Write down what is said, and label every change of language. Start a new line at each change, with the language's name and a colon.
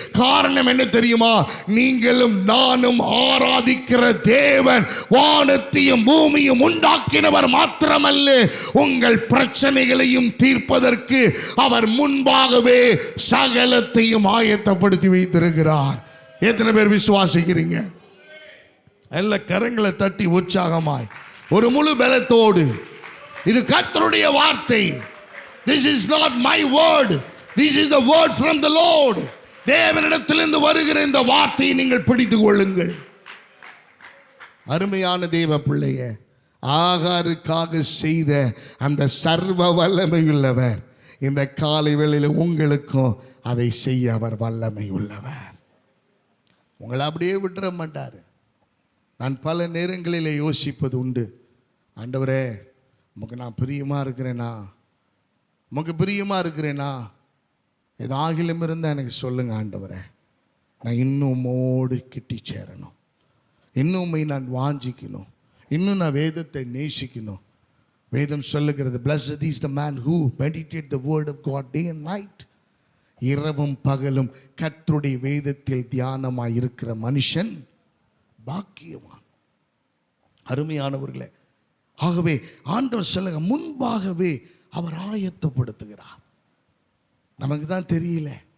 Tamil: காரணம் என்ன தெரியுமா? நீங்களும் நானும் ஆராதிக்கிற தேவன் வானத்தையும் பூமியும் உண்டாக்கினவர் மாத்திரமல்ல, உங்கள் பிரச்சனைகளையும் தீர்ப்பதற்கு அவர் முன்பாகவே சகலத்தையும் ஆயத்தப்படுத்தி வைத்திருக்கிறார். எத்தனை பேர் விசுவாசிக்கிறீங்க? எல்லா கரங்களை தட்டி உற்சாகமாய் ஒரு முழு பலத்தோடு, இது கர்த்தருடைய வார்த்தை.
English: This is not my word, this is the word from the Lord.
Tamil: தேவனிடத்திலிருந்து வருகிற இந்த வார்த்தையை நீங்கள் பிடித்துக் கொள்ளுங்கள். அருமையான தேவ பிள்ளையே, ஆகாருக்காக செய்த அந்த சர்வ வல்லமையுள்ளவர் இந்த காலை வேளையில் உங்களுக்கும் அதை செய்ய அவர் வல்லமை உள்ளவர். உங்களை அப்படியே விட்டுற மாட்டார். நான் பல நேரங்களில் யோசிப்பது உண்டு, ஆண்டவரே உமக்கு நான் பிரியமாக இருக்கிறேனா, உமக்கு பிரியமாக இருக்கிறேனா, ஏதாகிலும் இருந்தால் எனக்கு சொல்லுங்க ஆண்டவரே, நான் இன்னும் உம்மோடு கிட்டி சேரணும், இன்னும் உம்மை நான் வாஞ்சிக்கணும், இன்னும் நான் வேதத்தை நேசிக்கணும். வேதம் சொல்லுகிறது,
English: blessed is the man who meditate the word of God day and night.
Tamil: இரவும் பகலும் கர்த்தருடைய வேதத்தில் தியானமாய் இருக்கிற மனுஷன் பாக்கியவான். அருமையானவர்களே, ஆகவே ஆண்டவர் சொல்லுங்க, முன்பாகவே அவர் ஆயத்தப்படுத்துகிறார். நமக்கு தான் தெரியல.